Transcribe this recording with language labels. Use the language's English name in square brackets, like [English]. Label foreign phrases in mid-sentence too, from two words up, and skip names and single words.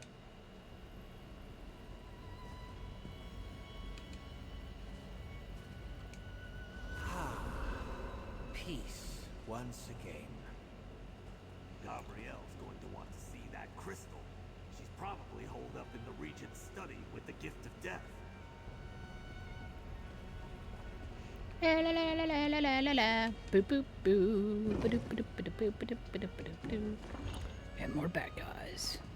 [English] Peace once again. Gabrielle's going to want to see that crystal. She's probably holed up in the Regent's study with the gift of death. La la la la la la la la. Boop boop boo. Ba-doop ba-doop ba-doop ba-doop ba-doop ba-doop ba-doop. And more bad guys.